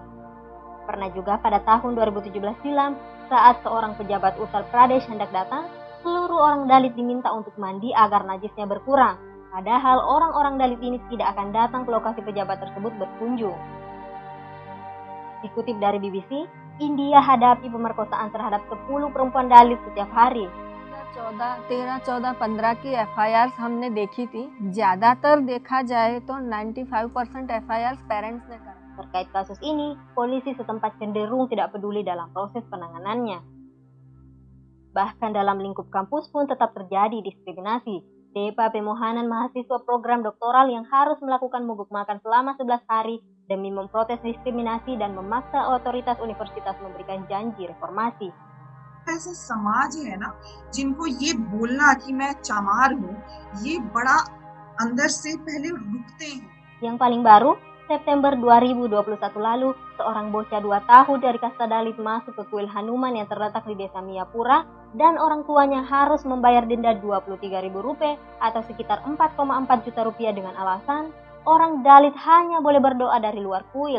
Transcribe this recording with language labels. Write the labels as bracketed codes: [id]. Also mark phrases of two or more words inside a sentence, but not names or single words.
[id] Pernah juga pada tahun 2017 silam, saat seorang pejabat Uttar Pradesh hendak datang, seluruh orang Dalit diminta untuk mandi agar najisnya berkurang. Padahal orang-orang Dalit ini tidak akan datang ke lokasi pejabat tersebut berkunjung. Dikutip dari BBC, India hadapi pemerkosaan terhadap 10 perempuan Dalit setiap hari. [hi] 13-14 की एफआईआर हमने देखी थी। ज़्यादातर देखा जाए तो 95% एफआईआर पेरेंट्स ने करा। [id] Terkait kasus ini, polisi setempat cenderung tidak peduli dalam proses penanganannya. Bahkan dalam lingkup kampus pun tetap terjadi diskriminasi. Depa Pemohanan mahasiswa program doktoral yang harus melakukan mogok makan selama 11 hari demi memprotes diskriminasi dan memaksa otoritas universitas memberikan janji reformasi. [hi] ऐसे समाज है ना जिनको ये बोलना कि मैं चमार हूँ ये बड़ा अंदर से पहले रुकते हैं. [id] Yang paling baru, September 2021 lalu, seorang bocah 2 tahun dari kasta Dalit masuk ke kuil Hanuman yang terletak di desa Miyapura dan orang tuanya harus membayar denda Rp23.000 atau sekitar 4,4 juta rupiah dengan alasan orang Dalit hanya boleh berdoa dari luar kuil.